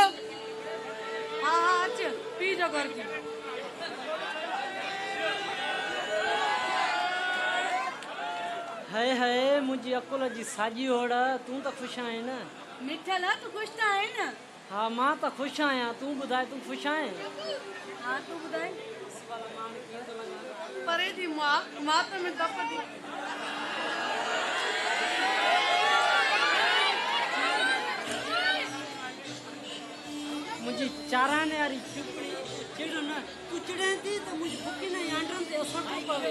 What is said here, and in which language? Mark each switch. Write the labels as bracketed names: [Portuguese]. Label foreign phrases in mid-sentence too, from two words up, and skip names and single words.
[Sindhi] हा हा अच पी जो घर की। हाय हाय मुंहिंजी अकुल जी साॼी होड़ तूं त ख़ुशि आहीं न? मिठल तूं ख़ुशि त आहे न? हा मां त ख़ुशि आहियां। तूं ॿुधाए तूं ख़ुशि आहीं? हा तूं ॿुधाए। परे थी मां त में दप थी। मुंहिंजी चाराने वारी चुपड़ी चिड़ न तूं चिड़े थी त मुंहिंजी बुकी न आंडनि ते असर थो पवे।